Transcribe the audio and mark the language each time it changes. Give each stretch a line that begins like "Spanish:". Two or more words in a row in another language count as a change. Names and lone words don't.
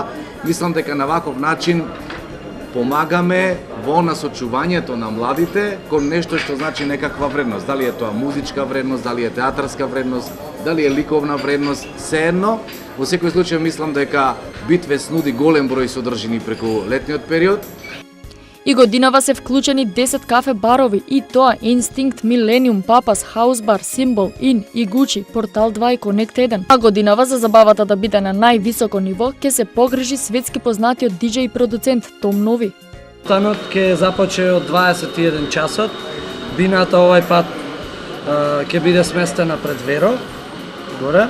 Macedonian: Мислам дека на ваков начин помагаме во насочувањето на младите кон нешто што значи некаква вредност. Дали е тоа музичка вредност, дали е театарска вредност, дали е ликовна вредност, сеедно. Во секој случај мислам дека Битвест нуди голем број содржини преку летниот период. И годинава се вклучени 10 кафе барови и тоа Instinct, Millennium, Papas, House Bar, Symbol, In и Gucci, Portal 2 и Connect 1. А годинава за забавата да биде на највисоко ниво ќе се погрижи светски познатиот диџеј и продуцент Том Нови. Танот ќе започне од 21 часот. Бината овај пат ќе биде сместена пред Веро, горе.